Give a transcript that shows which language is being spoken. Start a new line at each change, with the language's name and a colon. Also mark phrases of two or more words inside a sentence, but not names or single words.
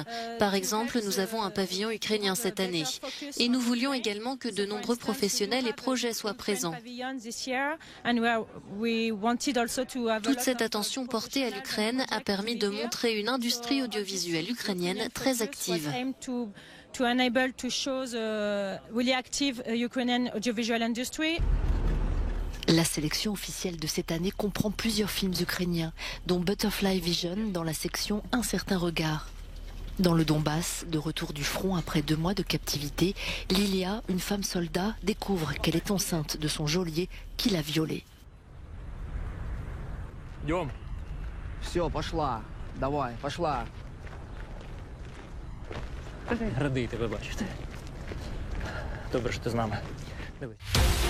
French: Par exemple, nous avons un pavillon ukrainien cette année. Et nous voulions également que de nombreux professionnels et projets soient présents. Toute cette attention portée à l'Ukraine a permis de montrer une industrie audiovisuelle ukrainienne très active.
English: To enable to show the really active Ukrainian audiovisual industry.
French: La sélection officielle de cette année comprend plusieurs films ukrainiens, dont Butterfly Vision dans la section Un certain regard. Dans le Donbass, de retour du front après 2 mois de captivité, Lilia, une femme soldat, découvre qu'elle est enceinte de son geôlier qui l'a violée.
Russian: Все, пошла. Давай, пошла.
Ukrainian: Радий тебе бачити. Добре, що ти з нами. Дивись.